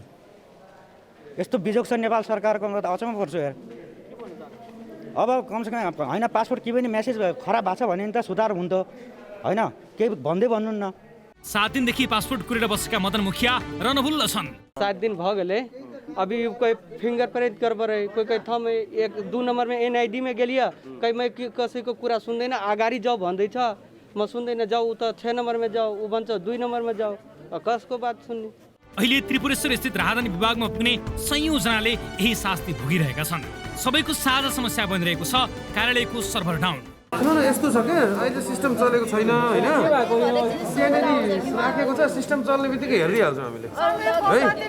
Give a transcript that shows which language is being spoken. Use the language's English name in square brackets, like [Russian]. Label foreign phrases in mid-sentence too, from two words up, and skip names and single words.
[Nepali] यस्तो बिजोग छ नेपाल सरकारको, त अचम्म पर्छु यार। अब कमसेकम होइन पासपोर्ट के पनि म्यासेज खराब भएको छ भने त सुधार हुन्थ्यो होइन, केही भन्दै भन्नुहुन्न। 7 दिनदेखि पासपोर्ट कुरेर बसेका मदन मुखिया रनभुल्ल छन्। [Hindi] 7 [Nepali] दिन भयो [Hindi] गए, अभी कोई फिंगरप्रिंट गड़बड़ है, कोई थम 1-2 नंबर में NID में गेलिए, कहीं मैं किसी को पूरा सुन्दैन, [Nepali] अगाडि जाऊ भन्दै छ, म सुन्दैन, [Hindi] जाऊ त 6 नंबर में जाऊ, [Nepali] उ भन्छ [Hindi] 2 नंबर में जाऊ, [Nepali] कसको बात सुन्ने? अहिले त्रिपुरेश्वर स्थित राहदानी विभागमा पुग्ने सयौं जनाले यही शास्ति भोगिरहेका छन्। सबैको साझा समस्या बनिरहेको छ कार्यालयको [English] server down. [Nepali] यस्तो छ क्या, अहिले सिस्टम चलेको छैन होइन, सिएनएडी राखेको छ, सिस्टम चल्ने बित्तिकै हेरिहाल्छौँ हामीले है।